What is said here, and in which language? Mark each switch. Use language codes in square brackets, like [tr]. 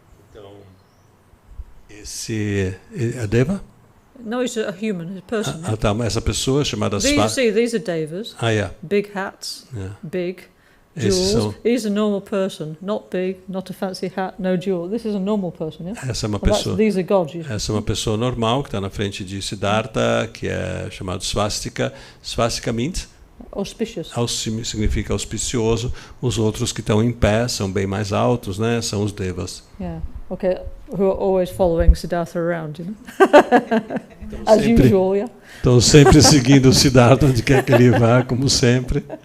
[pt] Então, esse é Deva? [en] No, he's a human, he's a person. [pt] Tá, essa pessoa chamada [en] Swastika. These are Devas. Yeah. Big hats, big jewels. He's a normal person, not big, not a fancy hat, no jewel. This is a normal person, yeah? [pt] Essa é uma pessoa. [en] These are gods. [pt] Essa é uma pessoa normal que está na frente de Siddhartha, que é chamado Swastika. [en] Swastika means? Auspicious. [pt] Significa auspicioso. Os outros que estão em pé são bem mais altos, né? São os Devas. [en] Yeah. Okay. Who are always following Siddhartha around, you know? As usual, yeah. [pt] Estão sempre seguindo o Siddhartha onde quer que ele vá, como sempre.